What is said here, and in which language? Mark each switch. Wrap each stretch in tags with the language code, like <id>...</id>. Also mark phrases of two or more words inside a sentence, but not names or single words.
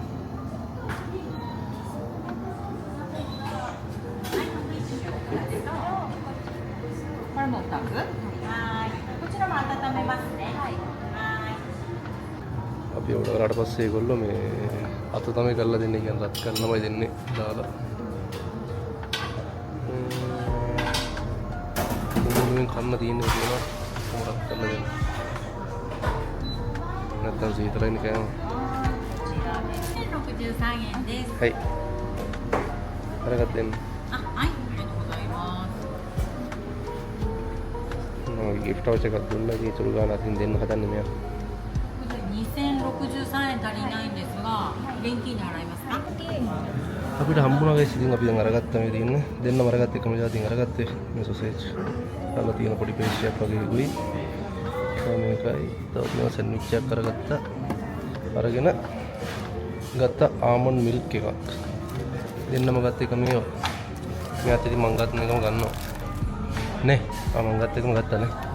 <si>අපි උඩ කරාට පස්සේ ඒගොල්ලෝ මේ අත තමයි කරලා දෙන්නේ කියන්නේ රත් කරනමයි දෙන්නේ දාලා මුලින්ම කන්න තියෙන්නේ කියනවා මොකක්ද කරලා දෙන්නේ නැත්තම් සීතලයින් කෑම</si> <ja>63 円です。</ja> <si>はい අරකට දෙන්න</si> <ja>あ、はい、ありがとうございます。</ja> <si>මම</si> <en>gift voucher</en> <si>එකක් දුන්නා ඉතින් ඉතුරු ගාන අතින් දෙන්න හදන්නේ මෙයා</si> <ja>2063 円足りないんですが、現金で払いますか？</ja> <si>අපිට හම්බුණා ගයිස් ඉතින් අපි දැන් අරගත්තා මේ තියෙන්නේ දෙන්නම අරගත්ත එකම જાතියෙන් අරගත්තේ මේ සොසේජ් අරලා තියෙන පොඩි පේස්ට් එකක් වගේ ගුයි මේකයි තව මේ සැන්ඩ්විච් එකක් අරගත්තා අරගෙන ගත්ත</si> <en>almond milk</en> <si>එකක් දෙන්නම ගත්ත එක මේවා මෙයාත් ඉතින් මං ගත්ත එකම ගන්නවා නේ මං ගත්ත එකම ගත්තා නේ</si>